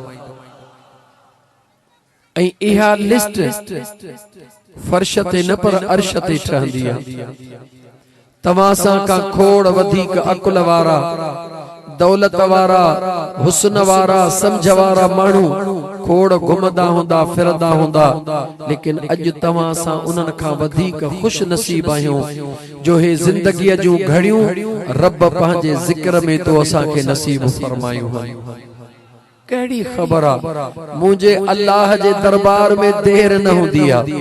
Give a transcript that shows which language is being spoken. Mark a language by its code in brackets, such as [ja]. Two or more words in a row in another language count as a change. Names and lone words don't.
[sd] ऐं इहा लिस्ट फर्श ते न पर अर्श ते ठहंदी आहे। तव्हां सां का खोड़ वधीक अकुल वारा दौलत वारा हुस्न वारा समझ वारा माण्हू खोड़ घुमदा हुंदा फिरदा हुंदा, लेकिन अॼु तव्हां सां उन्हनि खां वधीक खुश नसीब आहियूं जो हे ज़िंदगीअ जूं घड़ियूं रब पंहिंजे ज़िक्र में तो असांखे नसीब फरमायूं। कहिड़ी ख़बर आहे मुंहिंजे अल्लाह जे दरबार में देर न हूंदी आहे।